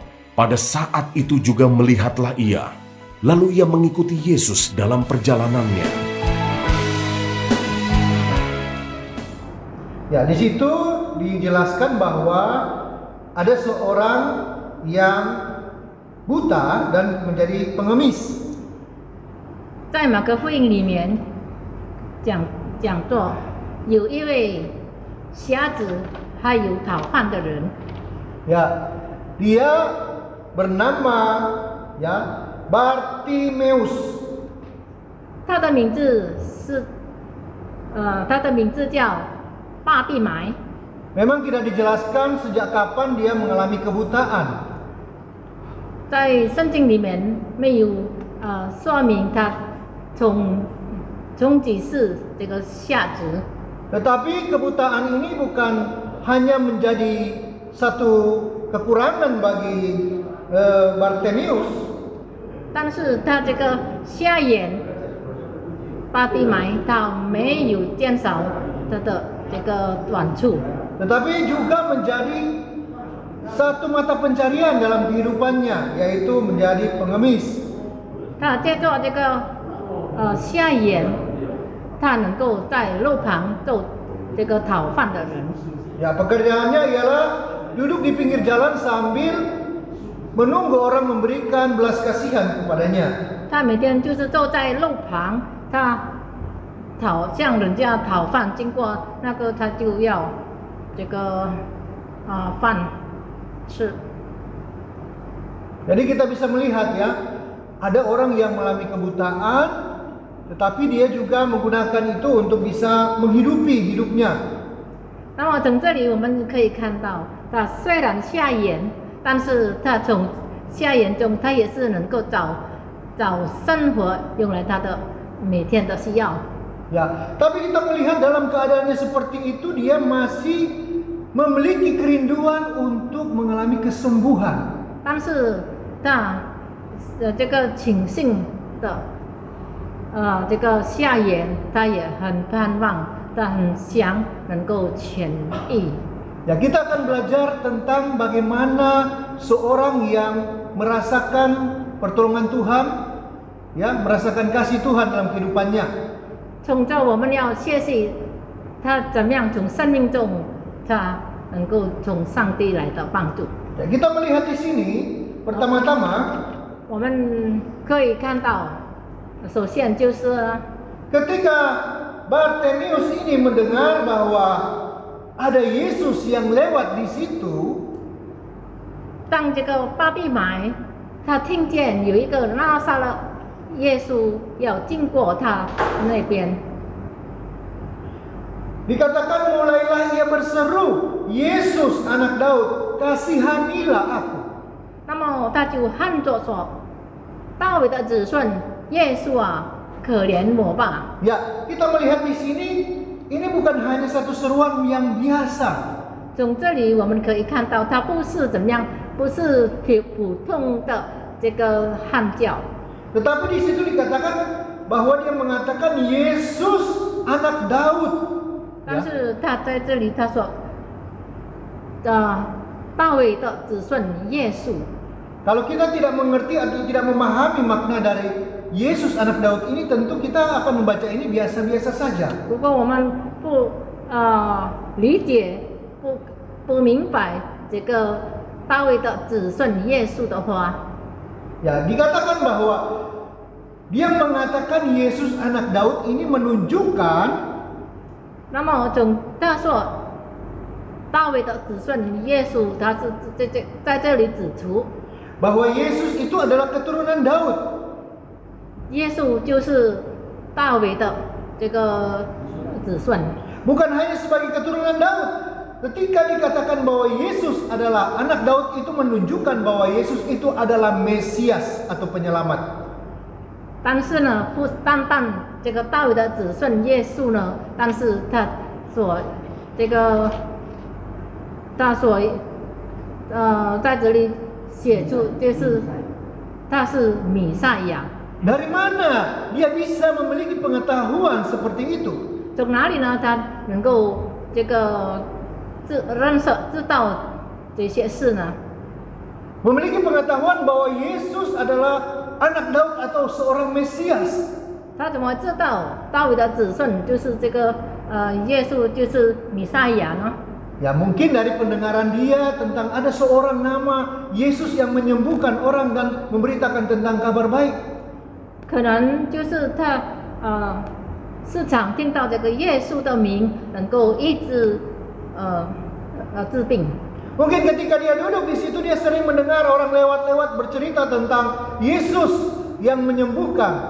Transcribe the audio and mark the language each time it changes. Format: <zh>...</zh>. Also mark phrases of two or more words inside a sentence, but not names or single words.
<id>Pada saat itu juga melihatlah ia. Lalu ia mengikuti Yesus dalam perjalanannya. Ya, di situ dijelaskan bahwa ada seorang yang buta dan menjadi pengemis.</id> <zh>在马可福音里面讲座，有一位瞎子，还有讨饭的人，</zh> <id>Ya, dia bernama ya Bartimeus.</id> <zh>他的名字叫巴蒂买。</zh> <id>Memang tidak dijelaskan sejak kapan dia mengalami kebutaan.</id> <zh>在圣经里面没有说明他从几世这个瞎子，</zh> <id>Tetapi kebutaan ini bukan hanya menjadi satu kekurangan bagi Bartimius,</id> <zh>但是他这个瞎眼巴蒂买他没有减少他的这个短处，</zh> <id>tetapi juga menjadi satu mata pencarian dalam kehidupannya, yaitu menjadi pengemis.</id> <zh>他借助这个瞎眼，他能够在路旁做这个讨饭的人。</zh> <id>Ya, pekerjaannya ialah duduk di pinggir jalan sambil menunggu orang memberikan belas kasihan kepadanya.</id> <zh>他每天就是坐在路旁，他向人家讨饭，经过那个他就要这个饭吃。</zh> <id>Jadi kita bisa melihat ya, ada orang yang mengalami kebutaan, tetapi dia juga menggunakan itu untuk bisa menghidupi hidupnya.</id> <zh>那么从这里我们可以看到，他虽然瞎眼，但是他从瞎眼中，他也是能够找生活用来他的每天的需要。</zh> <id>Ya, tapi kita melihat dalam keadaannya seperti itu, dia masih memiliki kerinduan untuk mengalami kesembuhan.</id> <zh>但是他这个情性的这个瞎眼，他也很盼望，他很想能够痊愈。</zh> <id>Ya, kita akan belajar tentang bagaimana seorang yang merasakan pertolongan Tuhan, ya, merasakan kasih Tuhan dalam kehidupannya.</id> <zh>从这我们要学习他怎么样从生命中，他能够从上帝来的帮助。</zh> <id>Ya, kita melihat di sini pertama-tama</id> <zh>我们可以看到，首先就是</zh> <id>ketika Bartimius ini mendengar bahwa ada Yesus yang lewat di situ,</id> <zh>当这个巴比买他听见有一个拿撒勒耶稣要经过他那边。</zh> <id>Dikatakan mulailah ia berseru, Yesus anak Daud, kasihanilah aku.</id> <zh>那么他就喊着说：“大卫的子孙，耶稣啊，可怜我吧！”</zh> <id>Ya, kita melihat di sini, ini bukan hanya satu seruan yang biasa.</id> <zh>从这里我们可以看到，他不是怎么样，不是普通的这个喊叫，</zh> <id>Tetapi di situ dikatakan bahwa dia mengatakan Yesus anak Daud.</id> <zh>但是他在这里他说，大卫的子孙耶稣。</zh> <id>Kalau kita tidak mengerti atau tidak memahami makna dari Yesus anak Daud ini, tentu kita akan membaca ini biasa-biasa saja.</id> <zh>如果我们不理解、不明白这个大卫的子孙耶稣的话，</zh> <id>Ya, dikatakan bahwa dia mengatakan Yesus anak Daud ini menunjukkan</id> <zh>那么他说大卫的子孙耶稣，他是在这里指出，</zh> <id>bahwa Yesus itu adalah keturunan Daud.</id> <zh>耶稣就是大卫的这个子孙。</zh> <id>Bukan hanya sebagai keturunan Daud. Ketika dikatakan bahwa Yesus adalah anak Daud, itu menunjukkan bahwa Yesus itu adalah Mesias atau penyelamat.</id> <zh>但是呢，不单单这个大卫的子孙耶稣呢，但是他所在这里写出就是他是弥赛亚。</zh> <id>Dari mana dia bisa memiliki pengetahuan seperti itu?</id> <zh>从哪里呢？他能够知道这些事呢？</zh> <id>Memiliki pengetahuan bahwa Yesus adalah anak Daud atau seorang Mesias.</id> <zh>他怎么知道大卫的子孙就是这个耶稣就是弥赛亚呢？</zh> <id>Ya, mungkin dari pendengaran dia tentang ada seorang nama Yesus yang menyembuhkan orang dan memberitakan tentang kabar baik.</id> <zh>可能就是他时常听到这个耶稣的名能够医治治病。</zh> <id>Mungkin ketika dia duduk di situ dia sering mendengar orang lewat-lewat bercerita tentang Yesus yang menyembuhkan.</id>